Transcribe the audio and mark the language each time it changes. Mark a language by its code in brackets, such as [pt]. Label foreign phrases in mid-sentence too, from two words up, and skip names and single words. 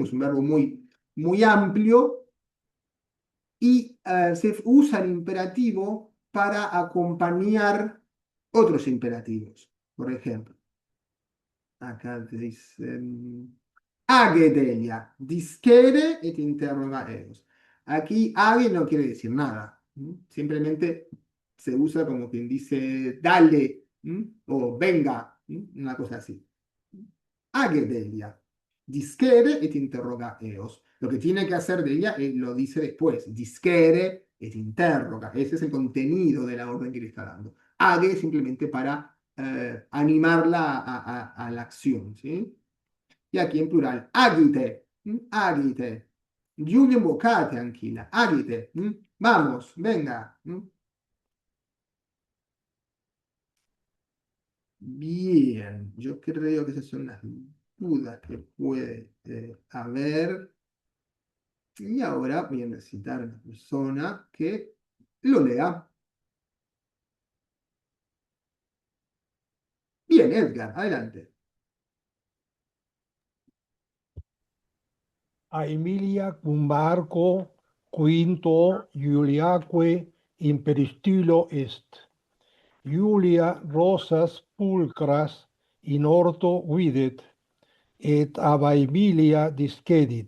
[es] Es un verbo muy, muy amplio y se usa el imperativo para acompañar otros imperativos. Por ejemplo, acá te dicen age delia, [la] disquere et interroga eos. [es] Aquí age no quiere decir nada, simplemente se usa como quien dice dale o venga, una cosa así. [la] Age delia, disquere et interroga eos. [es] Lo que tiene que hacer Delia lo dice después, [la] disquere et interroga. [es] Ese es el contenido de la orden que le está dando. Age simplemente para animarla a la acción, ¿sí? Y aquí en plural, [la] agite, agite, Giulio vocate, Anquila. Agite. [es] Vamos, venga. Bien, yo creo que esas son las dudas que puede haber. Y ahora voy a necesitar a una persona que lo lea. Bien, Edgar, adelante. [la] Aemilia cum Marco quinto Iuliaque imperistilo est. Iulia rosas pulcras in orto videt, et ab Aemilia discedit.